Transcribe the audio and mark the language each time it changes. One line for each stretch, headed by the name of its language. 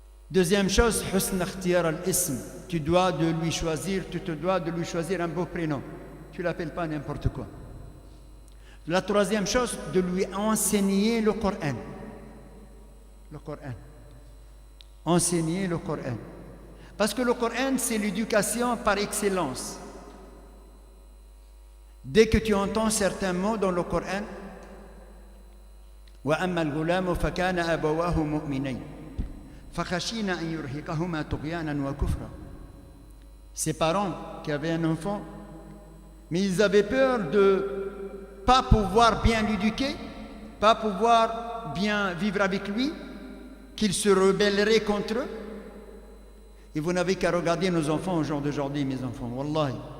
French: Deuxième chose,
Arabic: husn ikhtiyar al-ism.
French: Tu te dois de lui choisir un beau prénom. Tu ne l'appelles pas n'importe quoi. La troisième chose, de lui enseigner le Coran. Le Coran. Enseigner le Coran. Parce que le Coran, c'est l'éducation par excellence. Dès que tu entends certains mots dans le Coran,
Arabic: وَأَمَّا الْغُلَامُ فَكَانَ أَبَوَاهُ مُؤْمِنَيْنِ فَخَشِينَا أَن يُرْهِقَهُمَا طُغْيَانًا وَكُفْرًا.
French: Ses parents qui avaient un enfant, mais ils avaient peur de pas pouvoir bien l'éduquer, pas pouvoir bien vivre avec lui, qu'il se rebellerait contre eux. Et vous n'avez qu'à regarder nos enfants au jour d'aujourd'hui, mes enfants. Wallahi.